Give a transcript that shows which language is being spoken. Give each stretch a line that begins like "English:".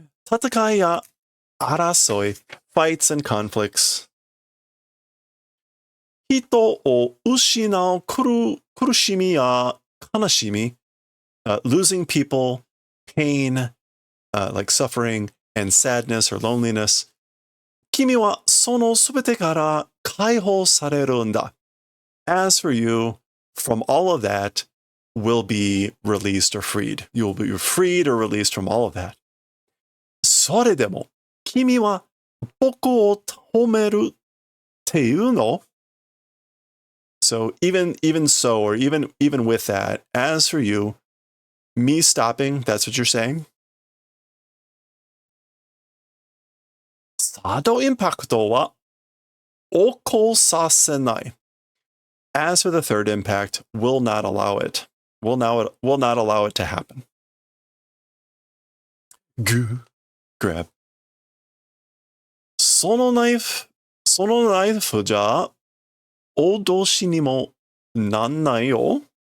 Japanese: 戦いや争い,
English: fights and conflicts.
Japanese: 人を失う苦しみや悲しみ,
English: losing people, pain, like suffering, and sadness or loneliness.
Japanese: 君はそのすべてから解放されるんだ.
English: As for you, from all of that, will be released or freed. You will be freed or released from all of that.
Japanese: それでも、君は僕を止めるっていうの?
English: So even so, or even with that, as for you, me stopping, that's what you're saying?
Japanese: サードインパクトは起こさせない.
English: As for the third impact, will not allow it. Will not allow it to happen. Grab.
Japanese: そのナイフじゃ脅しにもなんないよ.